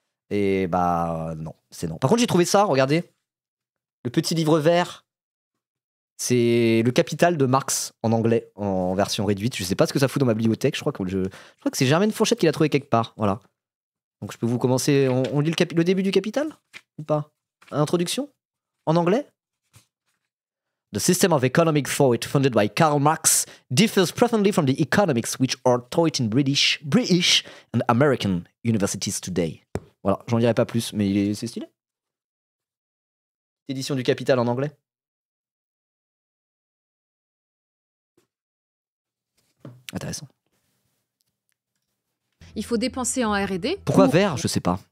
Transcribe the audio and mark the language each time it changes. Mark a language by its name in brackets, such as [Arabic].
[French] Et bah non, c'est non. Par contre j'ai trouvé ça, regardez, le petit livre vert. C'est Le Capital de Marx en anglais, en version réduite. Je sais pas ce que ça fout dans ma bibliothèque. Je crois que c'est Germaine Fourchette qui l'a trouvé quelque part. Voilà. Donc je peux vous commencer. On lit le début du Capital ou pas? Introduction en anglais. [English] The system of economic thought founded by Karl Marx differs profoundly from the economics which are taught in British and American universities today. [French] Voilà, j'en dirai pas plus, mais c'est stylé. Édition du Capital en anglais. Intéressant. Il faut dépenser en R&D. Pourquoi vert? Je sais pas.